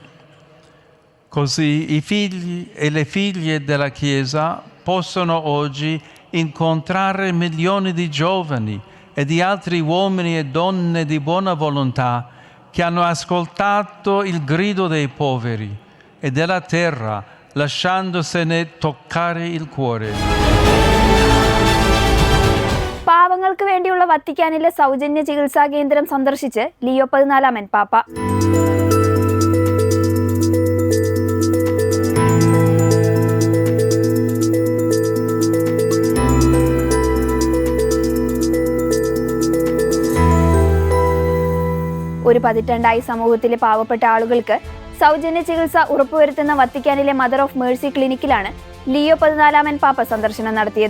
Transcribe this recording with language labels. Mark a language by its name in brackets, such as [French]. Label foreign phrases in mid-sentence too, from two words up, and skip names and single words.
[Italian] Così i figli e le figlie della Chiesa possono oggi incontrare milioni di giovani e di altri uomini e donne di buona volontà che hanno ascoltato il grido dei poveri e della terra, lasciandosene toccare il cuore. [Malayalam] പാവങ്ങൾക്ക് വേണ്ടിയുള്ള വത്തിക്കാനിലെ സൗജന്യ ചികിത്സാ കേന്ദ്രം സന്ദർശിച്ച് ലിയോ 14 പാപ്പ. ഒരു പതിറ്റാണ്ടായി സമൂഹത്തിലെ പാവപ്പെട്ട ആളുകൾക്ക് സൗജന്യ ചികിത്സ ഉറപ്പുവരുത്തുന്ന വത്തിക്കാനിലെ മദർ ഓഫ് മേഴ്സി ക്ലിനിക്കിലാണ് ലിയോ 14 പാപ്പ സന്ദർശനം നടത്തിയത്.